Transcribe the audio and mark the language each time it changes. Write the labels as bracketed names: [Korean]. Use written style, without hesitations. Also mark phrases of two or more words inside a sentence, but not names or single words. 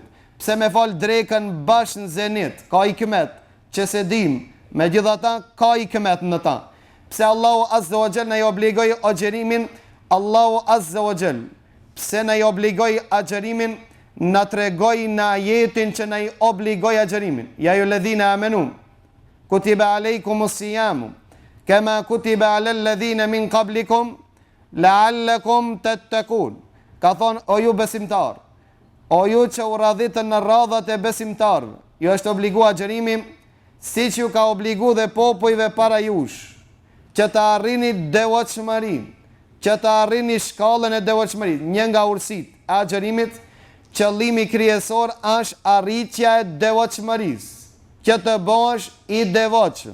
[Albanian] Pse me fal drekën bash në zenit, ka hikmet që se dim, megjithatë ka hikmet në ta. Pse Allahu [Arabic] عز وجل [Albanian] na i obligoi agjerimin, Allahu [Arabic] عز وجل [Albanian] pse na i obligoi agjerimin, na tregoi në ajetin që na i obligoi agjerimin. [Arabic] يا أيها الذين آمنوا, كتب عليكم الصيام كما كتب على الذين من قبلكم لعلكم تتقون. [Albanian] Ka thonë, o ju besimtar, o ju që u radhitën në radhat e besimtarëve, ju është obligu agjerimi, si që ju ka obligu dhe popujve para jush, që të arrini devotshmërinë, që të arrini shkallën e devotshmërisë. Një nga urësit e agjerimit, qëllimi kryesor është arritja e devotshmërisë, që të bësh i devotshëm.